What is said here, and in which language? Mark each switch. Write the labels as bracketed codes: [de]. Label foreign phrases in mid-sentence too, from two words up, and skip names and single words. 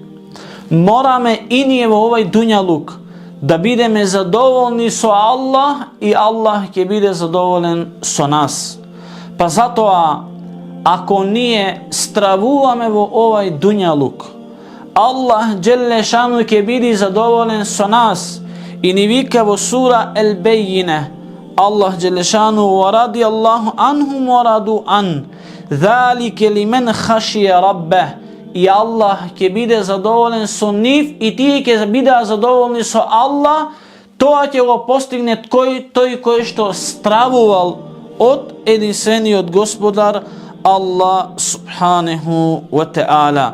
[mk] Мораме и ние во овај дуњалук да бидеме задоволни со Аллах и Аллах ќе биде задоволен со нас. Па затоа, ако ние стравуваме во овај дуњалук, Аллах Джелешану ќе биде задоволен со нас и ни вика во сура Ел-Бейине, Аллах Джелешану [ar] و رضي الله عنهم و رضوا عن, ذَلِكَ لِمَنْ خَشِيَ رَبَّهُ. [mk] И Аллах ќе биде задоволен со нив и тие ќе бидеа задоволни со Аллах. Тоа ќе го постигне тој кој што стравувал од единствениот Господар Аллах [ar] سبحانه وتعالى.